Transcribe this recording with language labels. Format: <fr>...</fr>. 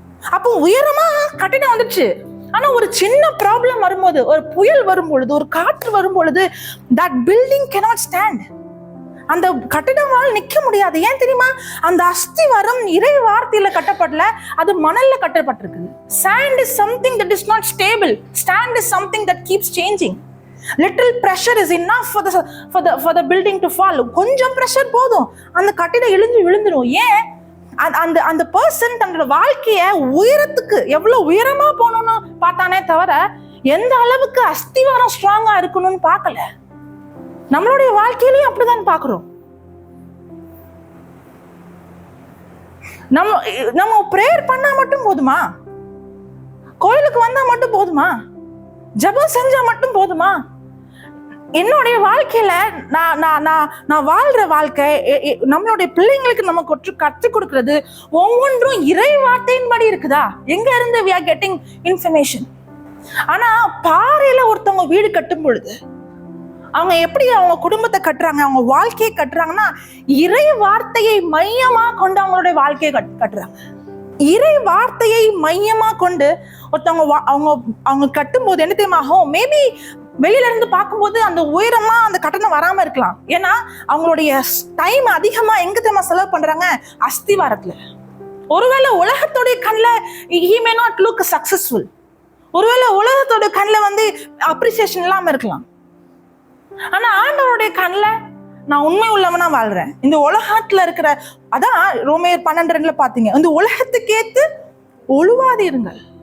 <ta>அப்போ உயரமா கட்டிடம் வந்துச்சு. ஆனா ஒரு சின்ன ப்ராப்ளம் வரும்போது, ஒரு புயல் வரும்பொழுது, ஒரு காற்று வரும்பொழுது,</ta> <en>that building cannot stand.</en> <ta>அந்த கட்டிடமால் நிக்க முடியாது. ஏன் தெரியுமா? அந்த அஸ்திவாரம் இறை வார்த்தையில கட்டப்படல, அது மணல்ல கட்டப்பட்டிருக்கு.</ta> <en>Sand is something that is not stable. Sand is something that keeps changing. Little pressure is enough for the building to fall.</en> <ta>கொஞ்சம் pressure போதும், அந்த கட்டிடம் இழுந்து விழுந்துரும். ஏன்? அந்த பர்சன் தன்னோட வாழ்க்கைய உயரத்துக்கு எவ்வளவு உயரமா போகணும்னு பார்த்தானே தவிர எந்த அளவுக்கு அஸ்திவாரம் ஸ்ட்ராங்கா இருக்கணும்னு பார்க்கல. நம்மளுடைய வாழ்க்கையிலையும் அப்படிதான் பார்க்கிறோம். நம்ம பிரேயர் பண்ணா மட்டும் போதுமா? கோயிலுக்கு வந்தா மட்டும் போதுமா? ஜெபம் செஞ்சா மட்டும் போதுமா? என்னுடைய வாழ்க்கையில நான் வாழ்ற வாழ்க்கை, நம்மளுடைய பிள்ளைங்களுக்கு நம்ம கற்றுக் கொடுக்கிறது ஒவ்வொன்றும் இறை வார்த்தையின்படி இருக்குதா? எங்க இருந்து</ta> <en>we are getting information?</en> <ta>ஆனா பாறையில ஒருத்தவங்க வீடு கட்டும் பொழுது அவங்க எப்படி அவங்க குடும்பத்தை கட்டுறாங்க, அவங்க வாழ்க்கையை கட்டுறாங்கன்னா இறை வார்த்தையை மையமா கொண்டு அவங்களுடைய வாழ்க்கையை கட்டுறாங்க. இறை வார்த்தையை மையமா கொண்டு ஒருத்தவங்க அவங்க கட்டும் போது என்ன தெரியுமா ஆகும்? மேபி வெளியில இருந்து பார்க்கும்போது அந்த உயரமா அந்த கட்டணம் வராம இருக்கலாம். ஏன்னா அவங்களுடைய டைம் அதிகமா எங்க தெரியுமா செலவு பண்றாங்க? அஸ்திவாரத்துல. ஒருவேளை உலகத்துடைய கண்ணில்</ta> <en>he may not look successful.</en> <ta>ஒருவேளை உலகத்தோட கண்ணில் அப்ரிசியேஷன் இல்லாம இருக்கலாம். ஆனா ஆண்டவருடைய கண்ணில் நான் உண்மை உள்ளவனா வாழ்றேன். இந்த உலகத்துல இருக்கிற, அதான் ரோமையர் 12:2 பாத்தீங்க, இந்த உலகத்துக்கு ஏத்து ஒழுவாதீருங்கள்.</ta>